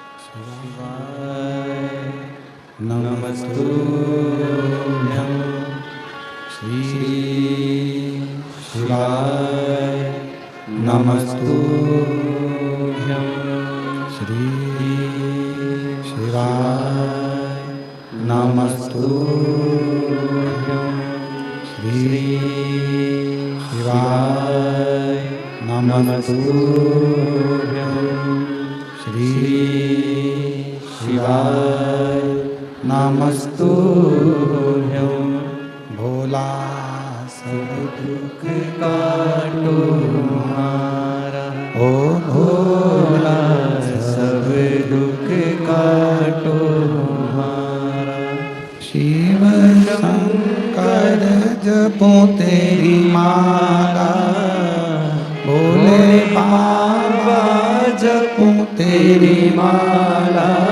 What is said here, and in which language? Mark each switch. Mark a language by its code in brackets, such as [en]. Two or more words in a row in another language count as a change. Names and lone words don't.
[sa] नमस्तुभ्यं श्री शिवाय नमस्तुभ्यं श्री शिवाय नमस्तुभ्यं श्री शिवाय नमस्तुभ्यं श्री शिवाय नमस्तुभ्यं भोला [hi] सब दुख काटो हमारा ओ भोला सब दुख काटो हमारा शिव शंकर जपो तेरी माला भोले बाबा जपो तेरी माला